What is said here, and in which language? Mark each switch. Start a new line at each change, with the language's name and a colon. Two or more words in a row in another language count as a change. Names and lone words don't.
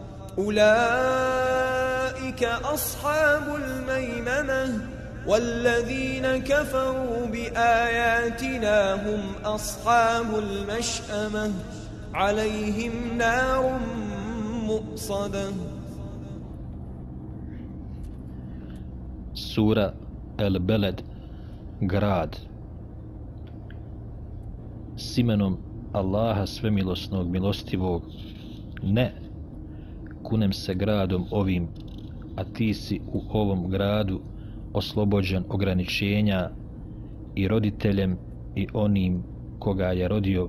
Arabic: أولئك أصحاب الميمنة والذين كفروا بآياتنا هم أصحاب المشأمة عليهم نار مؤصدة.
Bosnian: Sura El-Beled, grad. S imenom Allaha svemilosnog, milostivog. Ne, kunem se gradom ovim, a ti si u ovom gradu oslobođen ograničenja i roditeljem i onim koga je rodio.